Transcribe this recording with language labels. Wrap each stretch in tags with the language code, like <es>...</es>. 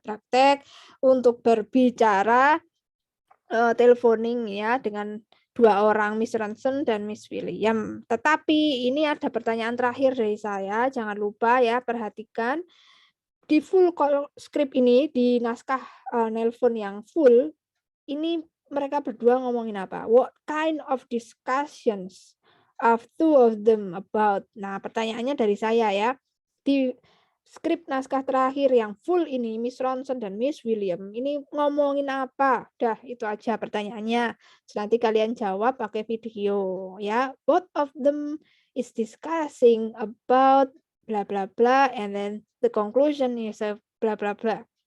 <id>Praktek untuk berbicara teleponing ya dengan 2 orang, Miss Ronsen dan Miss William. Tetapi ini ada pertanyaan terakhir dari saya, jangan lupa ya perhatikan di full call script ini, di naskah nelpon yang full, ini mereka berdua ngomongin apa?</id> <en>What kind of discussions of two of them about?</en> <id>Nah, pertanyaannya dari saya ya. Di skrip naskah terakhir yang full ini, Miss Ronson dan Miss William, ini ngomongin apa? Dah, itu aja pertanyaannya. Terus nanti kalian jawab pakai video ya.</id> <en>Both of them is discussing about bla bla bla and then the conclusion is bla bla bla.</en>